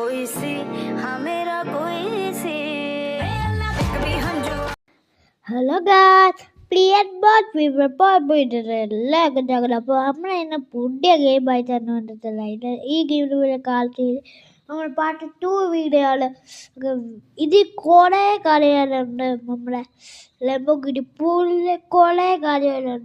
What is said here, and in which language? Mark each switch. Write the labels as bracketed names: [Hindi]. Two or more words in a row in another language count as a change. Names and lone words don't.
[English] सी हाँ मेरा कोई सी कभी हम जो hello guys, [Malayalam] പ്രിയൻ ബോട്ട് ഫീവർ എല്ലാവർക്കും സ്വാഗതം. അപ്പോൾ നമ്മൾ ഇന്ന് പുതിയ ഗെയിം ആയിട്ടാണ് വന്നിട്ടുള്ളത്. ഈ ഗെയിമിൽ കാലത്ത് നമ്മൾ [English] part 2 video [Malayalam] ആണ്. ഇത് കുറേ കാര്യങ്ങളുണ്ട്. നമ്മളെ ലംബോഗിനി പൂളിൽ കുറേ കാര്യങ്ങളുണ്ട്.